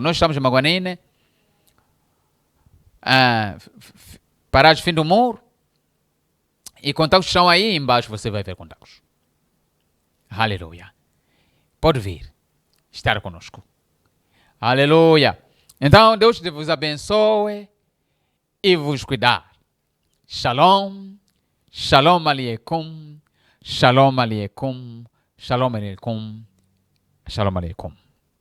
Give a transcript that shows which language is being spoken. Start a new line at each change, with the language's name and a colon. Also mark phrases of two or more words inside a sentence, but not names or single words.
Portuguese: Nós estamos em Maguanine, parados fim do muro, e contatos estão aí embaixo, você vai ver contatos. Aleluia. Pode vir, estar conosco. Aleluia. Então, Deus vos abençoe e vos cuidar.
Hebrew: שלום. שלום עליכם. שלום עליכם. שלום עליכם. שלום עליכם.